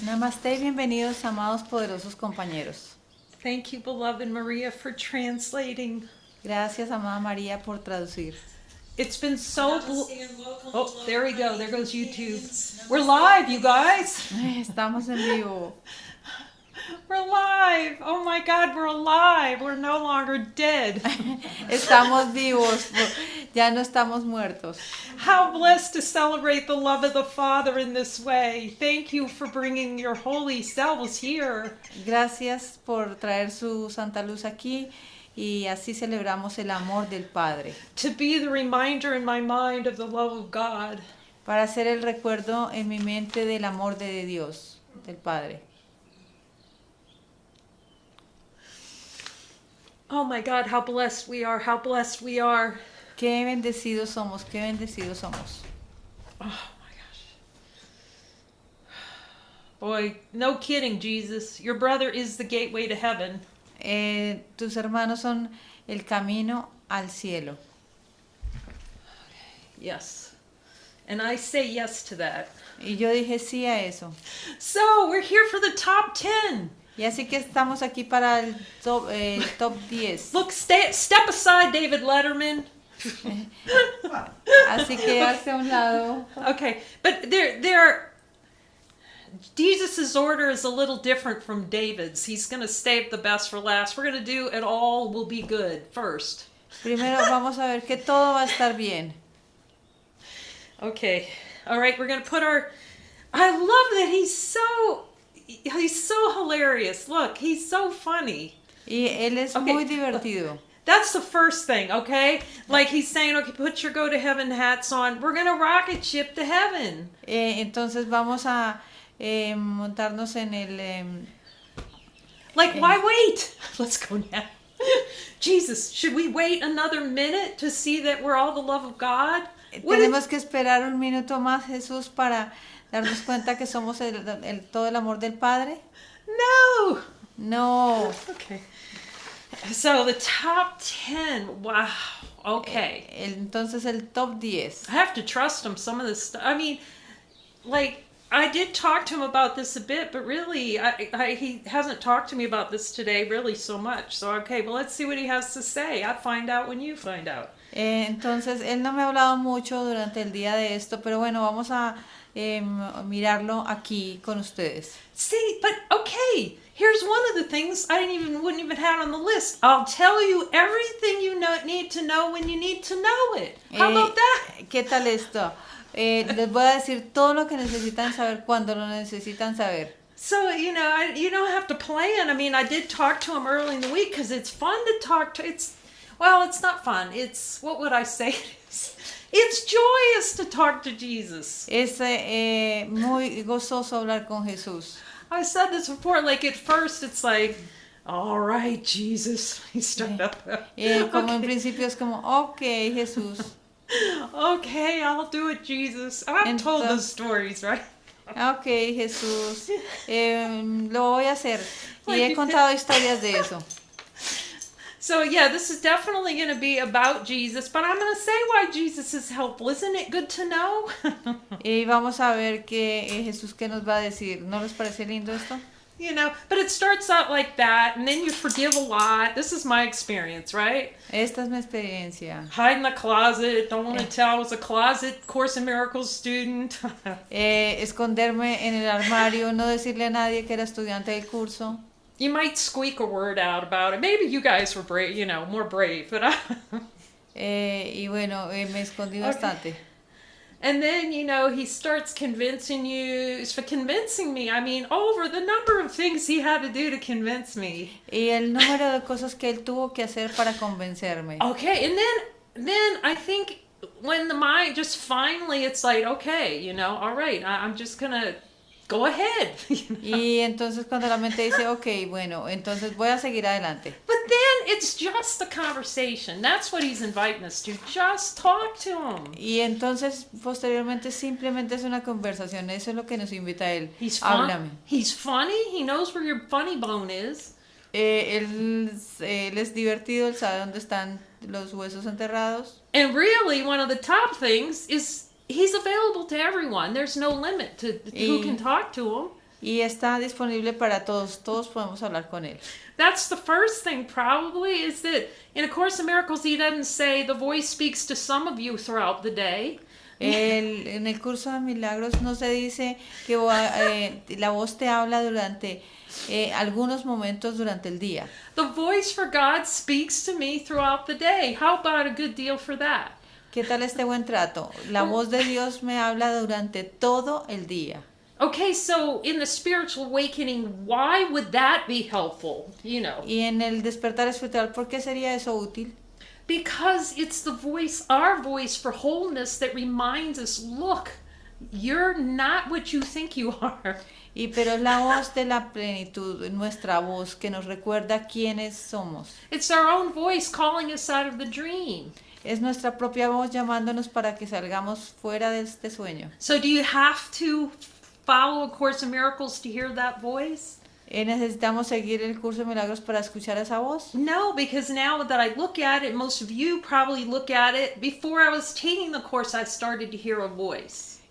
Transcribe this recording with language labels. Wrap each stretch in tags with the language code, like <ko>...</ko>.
<es>Namaste y bienvenidos, amados poderosos compañeros.</es> <en>Thank you, beloved Maria, for translating.</en> <es>Gracias, amada María, por traducir.</es> <en>It's been so... Oh, there we go. There goes YouTube. We're live, you guys.</en> <es>Estamos en vivo.</es> <en>We're live. Oh my God, we're alive. We're no longer dead.</en> <es>Estamos vivos. Ya no estamos muertos.</es> <en>How blessed to celebrate the love of the Father in this way. Thank you for bringing your holy selves here.</en> <es>Gracias por traer su santa luz aquí y así celebramos el amor del Padre.</es> <en>To be the reminder in my mind of the love of God.</en> <es>Para hacer el recuerdo en mi mente del amor de Dios, del Padre.</es> <en>Oh my God, how blessed we are, how blessed we are.</en> <es>Qué bendecidos somos, qué bendecidos somos.</es> <en>Oh my gosh. Boy, no kidding, Jesus. Your brother is the gateway to heaven.</en> <es>Tus hermanos son el camino al cielo.</es> <en>Yes. And I say yes to that.</en> <es>Y yo dije sí a eso.</es> <en>So, we're here for the top 10.</en> <es>Y así que estamos aquí para el top 10.</es> <en>Look, step aside, David Letterman.</en> <es>Así que hacia un lado.</es> <en>Okay, but there Jesus' order is a little different from David's. He's going to save the best for last. We're going to do it all will be good first.</en> <es>Primero vamos a ver que todo va a estar bien.</es> <en>Okay. All right, we're going to put our I love that he's so hilarious. Look, he's so funny.</en> <es>Y él es muy divertido.</es> <en>That's the first thing, okay? Like he's saying, okay, put your go to heaven hats on. We're going to rocket ship to heaven.</en> <es>Entonces vamos a montarnos en el...</es> <en>Why wait? Let's go now. Jesus, should we wait another minute to see that we're all the love of God?</en> <es>Tenemos que esperar un minuto más, Jesús, para darnos cuenta que somos todo el amor del Padre.</es> <en>No.</en> <es>No.</es> <en>Okay. So the top 10. Wow. Okay.</en> <es>Entonces el top 10.</es> <en>I have to trust him some of this stuff. I mean, I did talk to him about this a bit, but really, he hasn't talked to me about this today really so much. So, okay, well, let's see what he has to say. I'll find out when you find out.</en> <es>Entonces, él no me ha hablado mucho durante el día de esto, pero bueno, vamos a mirarlo aquí con ustedes.</es> <en>See, but okay, here's one of the things I wouldn't even have on the list. I'll tell you everything you need to know when you need to know it. How about that?</en> <es>¿Qué tal esto? Les voy a decir todo lo que necesitan saber cuando lo necesitan saber.</es> <en>So, you don't have to plan. I mean, I did talk to him early in the week because it's fun to talk to. It's not fun. It's, what would I say it is? It's joyous to talk to Jesus.</en> <es>Es muy gozoso hablar con Jesús.</es> <en>I said this before, at first it's like, all right, Jesus. He started up.</en> <es>Como en principio es como, okay, Jesús.</es> <en>Okay, I'll do it, Jesus. I've told those stories, right?</en> <es>Okay, Jesús. Lo voy a hacer. Y he contado historias de eso.</es> <en>So yeah, this is definitely going to be about Jesus, but I'm going to say why Jesus is helpful. Isn't it good to know?</en> <es>Y vamos a ver Jesús qué nos va a decir. ¿No les parece lindo esto?</es> <en>But it starts out like that, and then you forgive a lot. This is my experience, right?</en> <es>Esta es mi experiencia.</es> <en>Hide in the closet, don't want to tell I was a closet Course in Miracles student.</en> <es>Esconderme en el armario, no decirle a nadie que era estudiante del curso.</es> <en>You might squeak a word out about it. Maybe you guys were brave, more brave, but</en> <es>y bueno, me escondí bastante.</es> <en>And then, he starts convincing me. I mean, over the number of things he had to do to convince me.</en> <es>Y el número de cosas que él tuvo que hacer para convencerme.</es> <en>Okay, and then I think when the mind just finally, it's like, okay, all right, I'm just gonna go ahead.</en> <es>Y entonces cuando la mente dice, okay, bueno, entonces voy a seguir adelante.</es> <en>But then it's just a conversation. That's what he's inviting us to. Just talk to him.</en> <es>Y entonces posteriormente simplemente es una conversación. Eso es lo que nos invita a él. Háblame.</es> <en>He's funny. He knows where your funny bone is.</en> <es>Él es divertido. Él sabe dónde están los huesos enterrados.</es> <en>And really, one of the top things is he's available to everyone. There's no limit to who can talk to him.</en> <es>Y está disponible para todos, todos podemos hablar con él.</es> <en>That's the first thing probably, is that in A Course in Miracles he doesn't say the voice speaks to some of you throughout the day.</en> <es>En el curso de milagros no se dice que la voz te habla durante algunos momentos durante el día.</es> <en>The voice for God speaks to me throughout the day. How about a good deal for that?</en> <es>¿Qué tal este buen trato? La voz de Dios me habla durante todo el día.</es> <en>Okay, so in the spiritual awakening, why would that be helpful? You know.</en> <es>Y en el despertar espiritual, ¿por qué sería eso útil?</es> <en>Because it's the voice, our voice for wholeness, that reminds us, look, you're not what you think you are.</en> <es>Pero es la voz de la plenitud, nuestra voz, que nos recuerda quiénes somos.</es> <en>It's our own voice calling us out of the dream.</en> <es>Es nuestra propia voz llamándonos para que salgamos fuera de este sueño.</es> <en>So do you have to follow A Course in Miracles to hear that voice?</en> <es>¿Necesitamos seguir el curso de milagros para escuchar esa voz?</es> <en>No, because now that I look at it, most of you probably look at it, before I was taking the course, I started to hear a voice.</en>